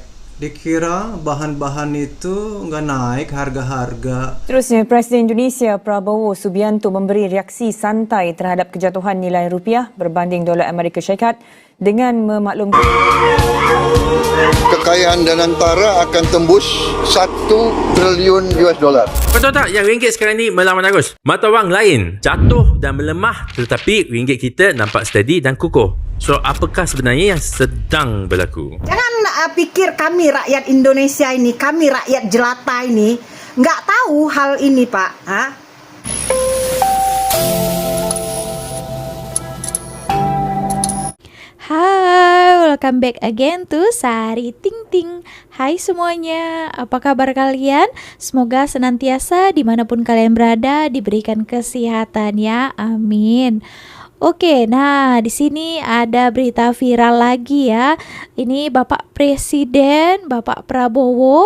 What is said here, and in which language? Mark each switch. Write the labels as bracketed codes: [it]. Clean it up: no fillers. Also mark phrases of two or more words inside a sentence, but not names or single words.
[id] Dikira bahan-bahan itu nggak naik harga-harga. [ms] Terusnya, Presiden Indonesia Prabowo Subianto memberi reaksi santai terhadap kejatuhan nilai rupiah berbanding dolar Amerika Syarikat dengan memaklumkan [id] Kekayaan Danantara akan tembus 1 triliun [en] US dollar. [ms] Betul tak yang ringgit sekarang ni melawan arus? Mata wang lain jatuh dan melemah, tetapi ringgit kita nampak steady dan kukuh. So, apakah sebenarnya yang sedang berlaku? Jangan pikir kami rakyat Indonesia ini, kami rakyat jelata ini, nggak tahu hal ini, Pak. Hah? [id] Hai, [en] welcome back again to Sari Ting Ting. [id] Hai semuanya, apa kabar kalian? Semoga senantiasa dimanapun kalian berada diberikan kesehatan ya, amin. Oke, nah di sini ada berita viral lagi ya. Ini Bapak Presiden, Bapak Prabowo.